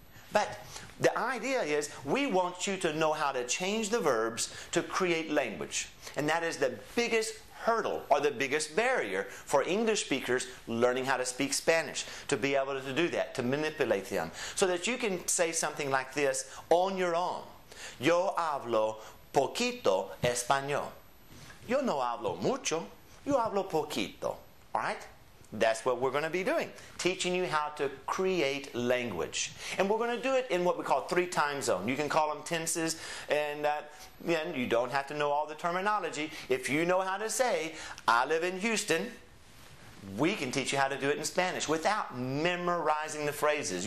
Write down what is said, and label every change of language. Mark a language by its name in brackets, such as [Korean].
[English] But the idea is we want you to know how to change the verbs to create language. And that is the biggest hurdle or the biggest barrier for English speakers learning how to speak Spanish, to be able to do that, to manipulate them, so that you can say something like this on your own. [Spanish] Yo hablo poquito español. Yo no hablo mucho. Yo hablo poquito. [English] All right? That's what we're going to be doing, teaching you how to create language. And we're going to do it in what we call 3 time zones. You can call them tenses, and then you don't have to know all the terminology. If you know how to say, I live in Houston, we can teach you how to do it in Spanish without memorizing the phrases.